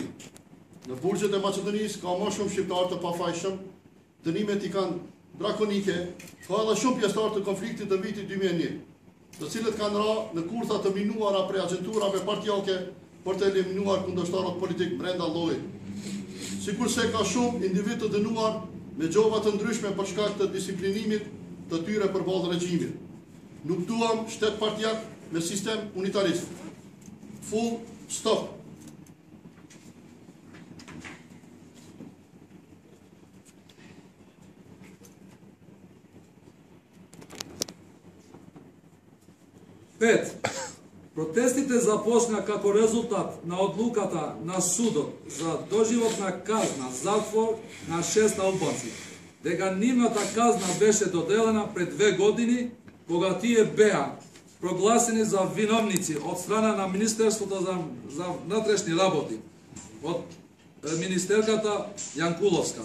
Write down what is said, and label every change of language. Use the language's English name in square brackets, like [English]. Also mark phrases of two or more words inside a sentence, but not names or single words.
[Albanian] Në burgjet e Maqedonisë ka më shumë shqiptarë të pafajshëm, dënimet i kanë drakonike, ka edhe shumë pjesëtarë të konfliktit të vitit 2001, të cilët kanë ra në kurtha të minuara prej agenturave partijake për të eliminuar kundërshtarët politik brenda llojit. Sikurse ka shumë individ të dënuar me gjova të ndryshme për shkak të disiplinimit të tyre përballë regjimit. Nuk duam shtet partijak me sistem unitarist. [English] Full stop. [Macedonian] Пет. Протестите започна како резултат на одлуката на судот за доживотна казна затвор на 6 албанци, дека нивната казна беше доделена пред 2 години, кога тие беа прогласени за виновници од страна на Министерството за внатрешни работи, од министерката Јанкуловска.